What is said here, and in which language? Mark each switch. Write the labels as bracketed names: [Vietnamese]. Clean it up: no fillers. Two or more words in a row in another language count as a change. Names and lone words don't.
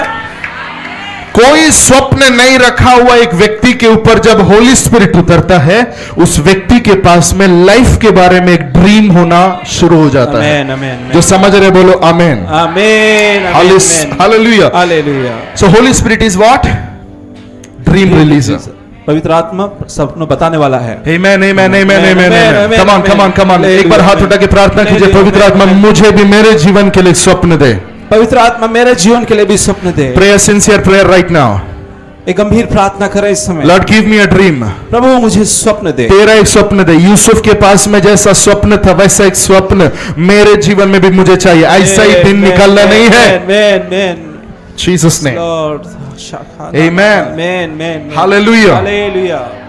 [Hindi] कोई स्वप्न नहीं रखा हुआ एक व्यक्ति के ऊपर जब होली स्पिरिट उतरता है, उस व्यक्ति के पास में लाइफ के बारे में एक ड्रीम होना शुरू हो जाता है। आमीन, आमीन, जो समझ रहे बोलो आमेन। आमीन, हालेलुया। हालेलुया। [English] So Holy Spirit is what? Dream releaser. [Hindi] पवित्र आत्मा स्वप्न बताने वाला है। [English] Amen, amen, amen, amen, amen. Come on, come on, come on. Hallelujah. [Hindi] एक बार हाथ उठा के प्रार्थना कीजिए, पवित्र आत्मा मुझे भी मेरे जीवन के लिए स्वप्न दे। पवित्र आत्मा मेरे जीवन के लिए भी स्वप्न दे। [English] Pray a sincere prayer right now. [Hindi] एक गंभीर प्रार्थना करें इस समय। [English] Lord, give me a dream. [Hindi] प्रभु मुझे स्वप्न दे। तेरा एक स्वप्न दे। यूसुफ के पास में जैसा स्वप्न था वैसा एक स्वप्न मेरे जीवन में भी मुझे चाहिए। ऐसा ही दिन निकालना नहीं है। [English] Amen, Jesus name. Lord. Amen. Amen. Hallelujah. Hallelujah.